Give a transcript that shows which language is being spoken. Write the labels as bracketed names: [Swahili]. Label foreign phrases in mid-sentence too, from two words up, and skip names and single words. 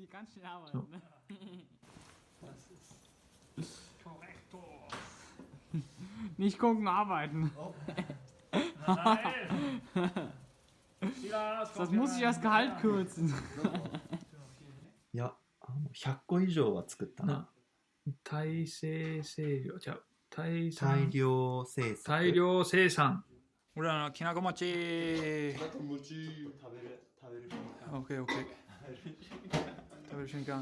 [German] Nicht gucken, arbeiten. Das muss ich das Gehalt kürzen. [Japanese] いや、100個以上は作ったな。大量生産。俺らのきなこ餅。餅食べるオッケー。食べる瞬間。